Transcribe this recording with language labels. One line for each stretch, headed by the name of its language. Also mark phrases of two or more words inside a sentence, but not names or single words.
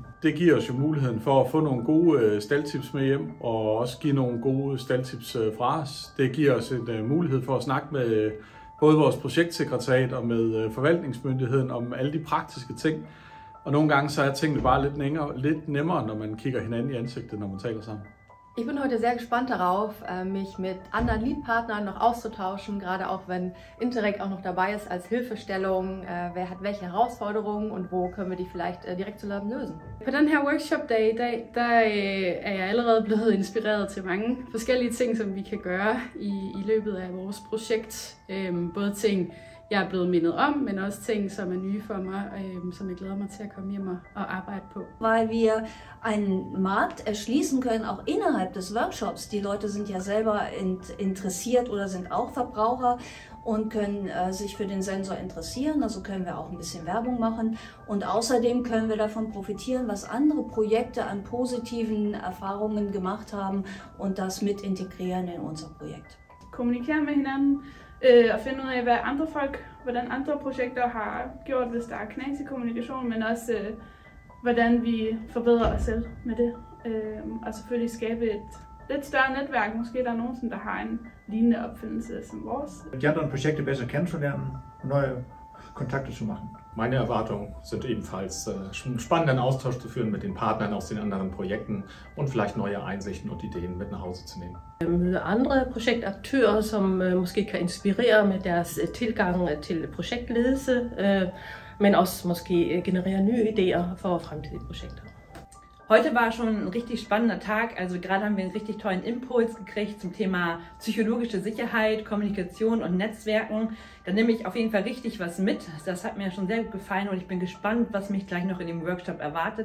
Danish: Det giver os jo muligheden for at få nogle gode staldtips med hjem, og også give nogle gode staldtips fra os. Det giver os en mulighed for at snakke med både vores projektsekretariat og med forvaltningsmyndigheden om alle de praktiske ting. Og nogle gange så er tingene bare lidt nemmere, når man kigger hinanden i ansigtet, når man taler sammen.
German: Ich bin heute sehr gespannt darauf, mich mit anderen Leadpartnern noch auszutauschen, gerade auch wenn Interreg auch noch dabei ist als Hilfestellung. Wer hat welche Herausforderungen und wo können wir die vielleicht direkt zusammen løse?
Danish: På den her workshop-dag i dag, der er jeg allerede blevet inspireret til mange forskellige ting, som vi kan gøre i løbet af vores projekt. Både ting, jeg er blevet mindet om, men også ting, som er nye for mig, som jeg glæder mig til at komme hjem og arbejde på.
German: Weil wir einen Markt erschließen können, auch innerhalb des Workshops. Die Leute sind ja selber interessiert oder sind auch Verbraucher und können sich für den Sensor interessieren, also können wir auch ein bisschen Werbung machen. Und außerdem können wir davon profitieren, was andere Projekte an positiven Erfahrungen gemacht haben und das mit integrieren in unser Projekt.
Danish: Kommunikere med hinanden og finde ud af, hvordan andre projekter har gjort, hvis der er knas i kommunikation, men også hvordan vi forbedrer os selv med det. Og selvfølgelig skabe et lidt større netværk. Måske der er nogen, der har en lignende opfindelse som vores.
German: Die anderen Projekte besser kennenzulernen, neue Kontakte zu machen. Meine Erwartungen sind ebenfalls, einen spannenden Austausch zu führen mit den Partnern aus den anderen Projekten und vielleicht neue Einsichten und Ideen mit nach Hause zu nehmen.
Danish: Møde andre projektaktører, som måske kan inspirere med deres tilgang til projektledelse, men også måske generere nye Ideen for fremtidige Projekte.
German: Heute war schon ein richtig spannender Tag, also gerade haben wir einen richtig tollen Impuls gekriegt zum Thema psychologische Sicherheit, Kommunikation und Netzwerken. Da nehme ich auf jeden Fall richtig was mit. Das hat mir schon sehr gut gefallen und ich bin gespannt, was mich gleich noch in dem Workshop erwartet.